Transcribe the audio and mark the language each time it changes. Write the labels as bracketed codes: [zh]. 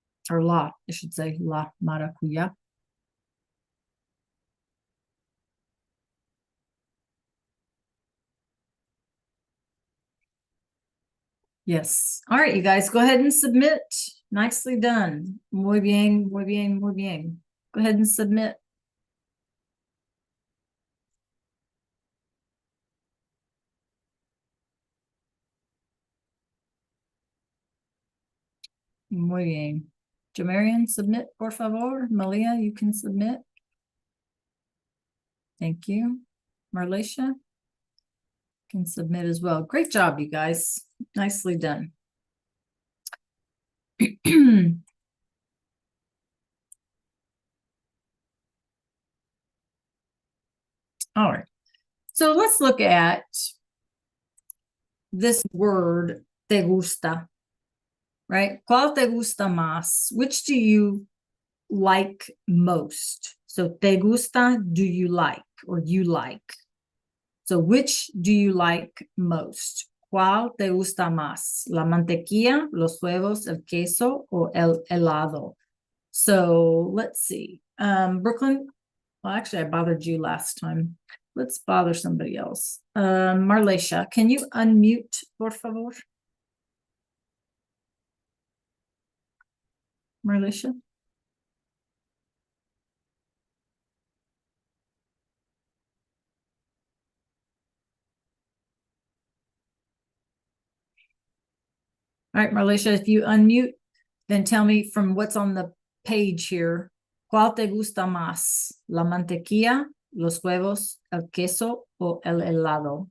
[en] Or la, I should say, la maracuyá. Yes. All right, you guys, go ahead and submit. Nicely done. [es] Muy bien, muy bien, muy bien. [en] Go ahead and submit. [es] Muy bien. [en] Jamarian, submit, [es] por favor. [en] Malia, you can submit. Thank you. Marleisha can submit as well. Great job, you guys. Nicely done. All right. So let's look at this word, [es] te gusta, [en] right? [es] ¿Cuál te gusta más? [en] Which do you like most? So [es] te gusta, [en] do you like, or you like? So which do you like most? [es] ¿Cuál te gusta más? ¿La mantequilla, los huevos, el queso, o el helado? [en] So let's see. Brooklyn, well, actually, I bothered you last time. Let's bother somebody else. Marleisha, can you unmute, [es] por favor? [en] Marleisha? All right, Marleisha, if you unmute, then tell me from what's on the page here. [es] ¿Cuál te gusta más? ¿La mantequilla, los huevos, el queso, o el helado?